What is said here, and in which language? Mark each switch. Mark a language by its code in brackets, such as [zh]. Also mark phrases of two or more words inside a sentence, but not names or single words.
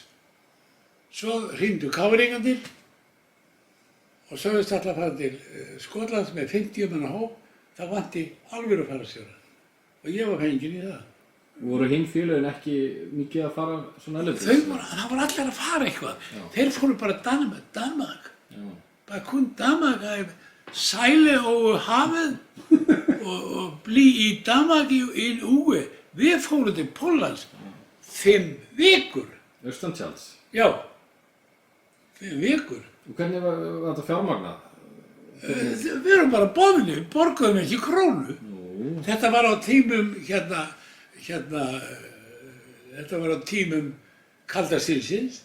[is] Svo hringdu káringarnir og sögðust alltaf að fara til Skotlands með 50 manna hóp. Það vanti alvöru fararstjóra og ég var fenginn í það. Voru hinn félögin ekki mikið að fara svona erlendis? Það var allir að fara eitthvað. Já. Þeir fóru bara Danmark. Já. [da] Bara kun Danmark að sejle over havet og blive i Danmark i en uge. [is] Við fórum til Póllands 5 vikur. Austantjalds? Já, 5 vikur. Og hvernig var þetta fjármagnað? Við erum bara boðinni, við borguðum ekki krónu. Nú, Þetta var á tímum þetta var á tímum kalda stríðsins